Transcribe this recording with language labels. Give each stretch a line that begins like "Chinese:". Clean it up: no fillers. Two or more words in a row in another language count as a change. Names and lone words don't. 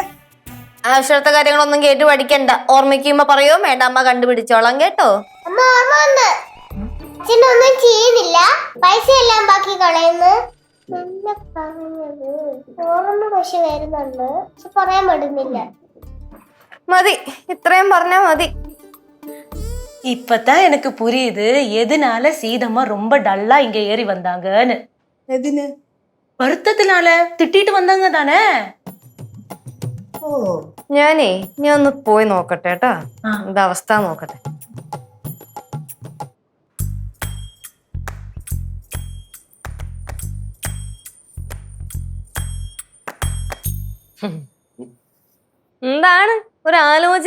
Malayalam: ആവശ്യത്തെ കാര്യങ്ങളൊന്നും കേട്ട് പഠിക്കണ്ട. ഓർമ്മിക്കുമ്പോ പറയോ വേണ്ട, അമ്മ കണ്ടുപിടിച്ചോളാം കേട്ടോ. അമ്മ ഓർമ്മ വന്ന്. അച്ഛനൊന്നും ചെയ്യുന്നില്ല, പൈസ എല്ലാം ബാക്കി കളയുന്നു. എന്നെ പറഞ്ഞത് ഓർമ്മ പക്ഷെ വരുന്നുണ്ട്, പക്ഷെ പറയാൻ പറ്റുന്നില്ല. മതി, ഇത്രയും പറഞ്ഞാ മതി.
Tamil: இப்பதான் எனக்கு புரியுது எதனால சீதம்மா ரொம்ப டல்லா இங்க ஏறி வந்தாங்கன்னு.
Malayalam: എതിന്?
Tamil: வருத்தத்தினால திட்டிட்டு வந்தாங்க தானே?
Malayalam: ഓ, ഞാൻ ഒന്ന് പോയി നോക്കട്ടെ കേട്ടാ, എന്താ അവസ്ഥ നോക്കട്ടെ. എന്താണ് ഒരു ആലോചന?